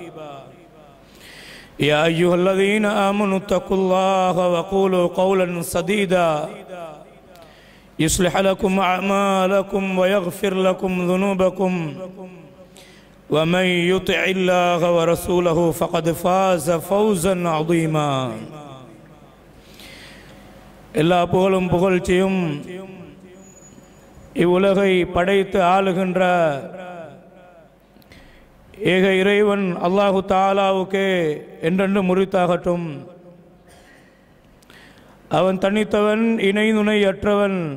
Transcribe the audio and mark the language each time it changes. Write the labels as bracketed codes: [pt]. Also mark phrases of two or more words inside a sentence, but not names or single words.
[ar] يا أيها الذين آمنوا اتقوا الله وقولوا قولا سديدا يصلح لكم أعمالكم ويغفر لكم ذنوبكم ومن يطع الله ورسوله فقد فاز فوزا عظيما. [ta] எல்லா புகழும் புகழ்ச்சியும் இவ்வுலகை படைத்து ஆளுகின்ற ஏக இறைவன் அல்லாஹு தஆலாவுக்கே என்றென்று முறித்தாகட்டும். அவன் தனித்தவன், இணை துணையற்றவன்.